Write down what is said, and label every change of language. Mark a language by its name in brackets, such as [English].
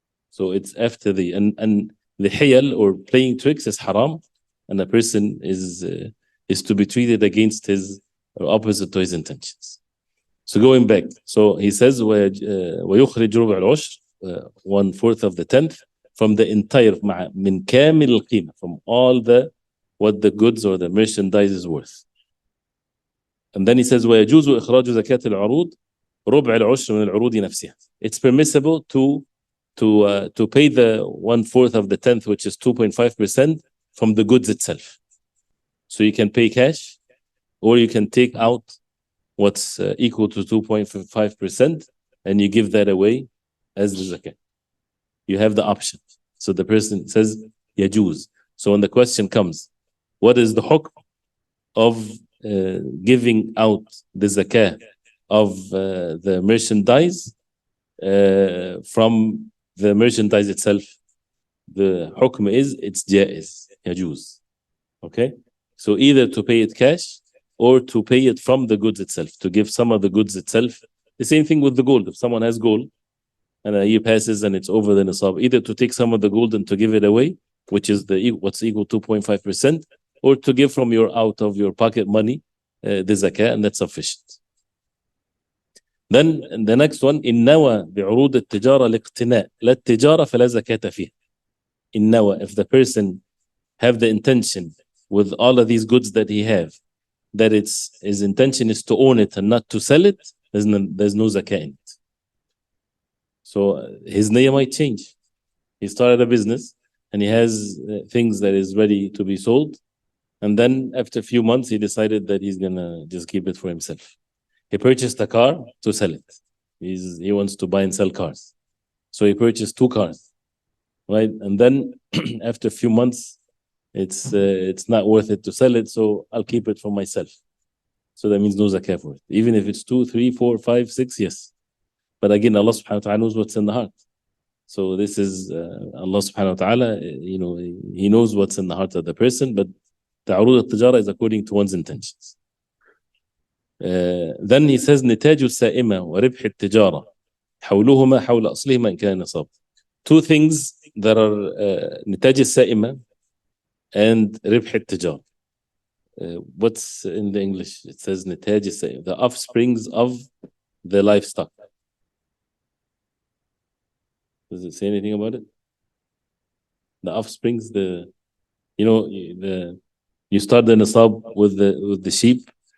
[English] So it's after and the hiyal or playing tricks is haram, and a person is to be treated against his or opposite to his intentions. So going back, so he says [Arabic] ويخرج ربع العشر, [English] 1/4 of the tenth, from the entire [Arabic] من كامل القيمة, [English] from all what the goods or the merchandise is worth. And then he says [Arabic] ويجوز إخراج زكاة العروض ربع العشر من العروض نفسها. [English] It's permissible to pay the 1/4 of the tenth, which is 2.5%, from the goods itself. So you can pay cash, or you can take out what's equal to 2.5%, and you give that away as the zakah. You have the option. So the person says يجوز. So when the question comes, what is the hukm of giving out the zakah of the merchandise from the merchandise itself? The hukm is it's jaiz, يجوز. Okay? So either to pay it cash or to pay it from the goods itself, to give some of the goods itself. The same thing with the gold. If someone has gold and a year passes and it's over the nisab, either to take some of the gold and to give it away, which is what's equal to 2.5%, or to give from your out of your pocket money the zakah, and that's sufficient. Then the next one, [Arabic] إن نوى بعروض التجارة الاقتناء لا التجارة فلا زكاة فيها. إن نوى, [English] if the person have the intention with all of these goods that he have, that his intention is to own it and not to sell it, there's no zakah in it. So his niyyah might change. He started a business and he has things that is ready to be sold. And then after a few months, he decided that he's going to just keep it for himself. He purchased a car to sell it. He wants to buy and sell cars. So he purchased 2 cars, right? And then after a few months, it's not worth it to sell it, so I'll keep it for myself. So that means no zakah for it. Even if it's 2, 3, 4, 5, 6, yes. But again, Allah subhanahu wa ta'ala knows what's in the heart. So this is Allah subhanahu wa ta'ala, He knows what's in the heart of the person, but ta'arud al-tijara is according to one's intentions. Then he says [Arabic] نتاج السائمة وربح التجارة حولهما حول أصلهما إن كان نصاب. [English] 2 things that are [Arabic] نتاج السائمة [English] and [Arabic] ربح التجارة. [English] What's in the English? It says [Arabic] نتاج السائمة, [English] the offsprings of the livestock. Does it say anything about it? The offsprings, you start the nisab with the sheep.